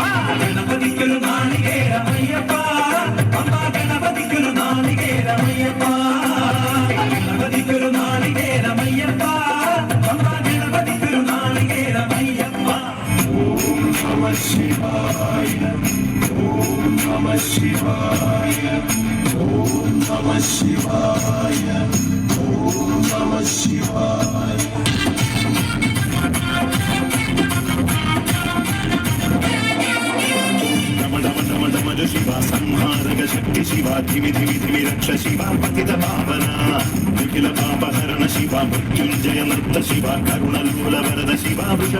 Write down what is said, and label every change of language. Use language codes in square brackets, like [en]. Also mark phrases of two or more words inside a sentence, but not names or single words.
[ml] ഗണപതിക്കൊരു നാളികേരമയ്യപ്പ, ഗണപതിക്കൊരു നാളികേരമയ്യപ്പ, ഗണപതിക്കൊരു നാളികേരമയ്യപ്പ, ഗണപതിക്കൊരു നാളികേരമയ്യപ്പ. [sa] ഓം നമഃ ശിവായ, ഓം നമഃ ശിവായ, ഓം നമഃ ശിവായ, ഓം നമഃ ശിവായ. शिवा संहारक शक्ति शिवा धिमि धिमि धिमि रक्ष शिवा पतित पावना निखिल पापहरण शिवा मृत्युंजय नृत्त शिवा करुणलोल वरद शिवा वृषभ